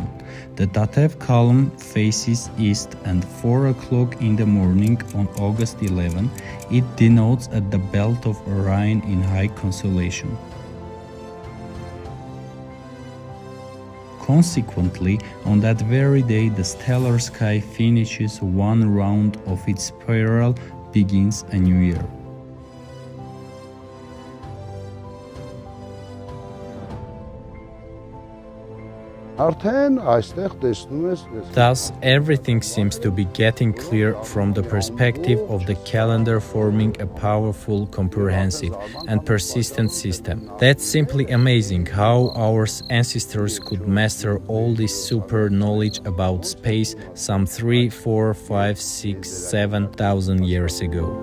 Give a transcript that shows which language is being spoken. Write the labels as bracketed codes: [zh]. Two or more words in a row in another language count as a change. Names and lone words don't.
[en] The Tatev column faces east and 4 o'clock in the morning on August 11, it denotes at the belt of Orion in high constellation. Consequently, on that very day, the stellar sky finishes one round of its spiral, begins a new year. [hy] արդեն այստեղ տեսնում ես [en] Thus, everything seems to be getting clear from the perspective of the calendar forming a powerful, comprehensive, and persistent system. That's simply amazing how our ancestors could master all this super knowledge about space some 3, 4, 5, 6, 7,000 years ago.